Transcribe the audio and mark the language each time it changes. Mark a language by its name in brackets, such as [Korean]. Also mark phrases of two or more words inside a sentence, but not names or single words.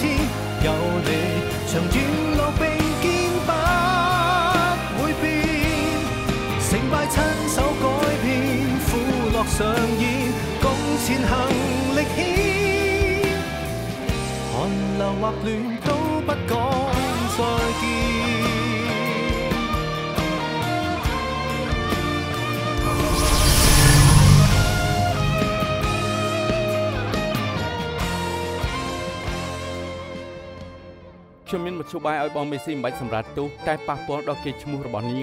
[Cantonese] 有你長遠路並肩不會變，成敗親手改變，苦樂上演，共前行力牽，寒流或暖都不講再見。 [Khmer] ខ្ញុំមានមធ្យោបាយឲ្យបងមេស៊ីមិនបាច់សម្រាប់ទោសតែប៉ះពាល់ដល់កេរ្តិ៍ឈ្មោះរបស់នាង